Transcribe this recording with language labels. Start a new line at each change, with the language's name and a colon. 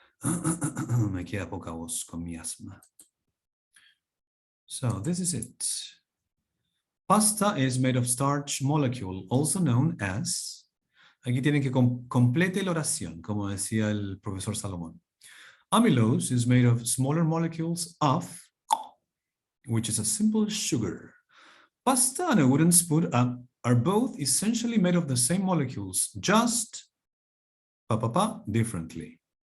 Spanish: Me queda poca voz con mi asma.
English: So this is it. Pasta is made of starch molecule, also known as.
Spanish: Aquí tienen que complete la oración, como decía el profesor Salomón.
English: Amylose is made of smaller molecules of, which is a simple sugar. Pasta and a wooden spoon are both essentially made of the same molecules, just differently.